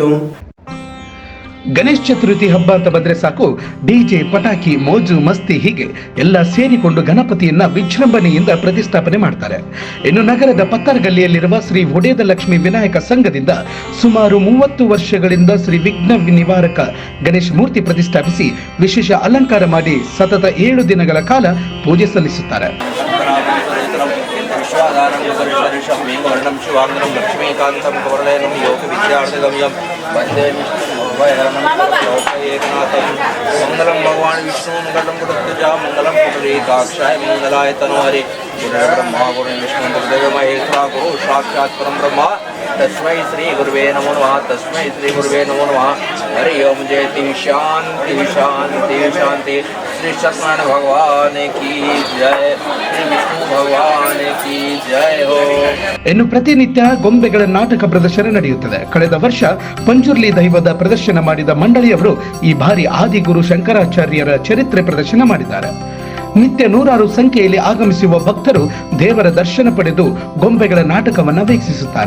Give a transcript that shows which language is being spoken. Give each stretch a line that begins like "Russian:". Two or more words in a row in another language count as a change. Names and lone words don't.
Kannada: ಗಣೇಶ ಚತುರ್ಥಿ ಹಬ್ಬ ಅಂತ ಬಂದ್ರೆ ಸಾಕು, ಡಿಜೆ, ಪಟಾಕಿ, ಮೋಜು ಮಸ್ತಿ ಹೀಗೆ ಎಲ್ಲ ಸೇರಿಕೊಂಡು ಗಣಪತಿಯನ್ನ ವಿಜೃಂಭಣೆಯಿಂದ ಪ್ರತಿಷ್ಠಾಪನೆ ಮಾಡ್ತಾರೆ. ಇನ್ನು ನಗರದ ಪತ್ತರ್ಗಲ್ಲಿಯಲ್ಲಿರುವ ಶ್ರೀ ಹುಡೇದ ಲಕ್ಷ್ಮೀ ವಿನಾಯಕ ಸಂಘದಿಂದ ಸುಮಾರು 30 ವರ್ಷಗಳಿಂದ ಶ್ರೀ ವಿಘ್ನ ನಿವಾರಕ ಗಣೇಶ ಮೂರ್ತಿ ಪ್ರತಿಷ್ಠಾಪಿಸಿ ವಿಶೇಷ ಅಲಂಕಾರ ಮಾಡಿ ಸತತ 7 ದಿನಗಳ ಕಾಲ ಪೂಜೆ ಸಲ್ಲಿಸುತ್ತಾರೆ.
Sanskrit: मंगलम भगवान विष्णु मंगलम पुत्रजा मंगलम पुंडरीकाक्षाय मंगलाय तनोहरि गुरु ब्रह्मा गुरु विष्णु गुरुदेव महेश्वरा गुरु साक्षात् परम ब्रह्मा तस्मै श्री गुरुवे नमो नमः तस्मै श्री गुरुवे नमो नमः हरि ओम जयति शांति शांति शांति
Hindi: श्री सत्यनारायण भगवान की जय श्री विष्णु भगवान की जय हो.
Kannada: ಇನ್ನು ಪ್ರತಿನಿತ್ಯ ಗೊಂಬೆಗಳ ನಾಟಕ ಪ್ರದರ್ಶನ ನಡೆಯುತ್ತದೆ. ಕಳೆದ ವರ್ಷ ಪಂಜುರ್ಲಿ ದೈವದ ಪ್ರದರ್ಶನ ಮಾಡಿದ ಮಂಡಳಿಯವರು ಈ ಬಾರಿ ಆದಿಗುರು ಶಂಕರಾಚಾರ್ಯರ ಚರಿತ್ರೆ ಪ್ರದರ್ಶನ ಮಾಡಿದ್ದಾರೆ. ನಿತ್ಯ ನೂರಾರು ಸಂಖ್ಯೆಯಲ್ಲಿ ಆಗಮಿಸುವ ಭಕ್ತರು ದೇವರ ದರ್ಶನ ಪಡೆದು ಗೊಂಬೆಗಳ ನಾಟಕವನ್ನ ವೀಕ್ಷಿಸುತ್ತಾರೆ.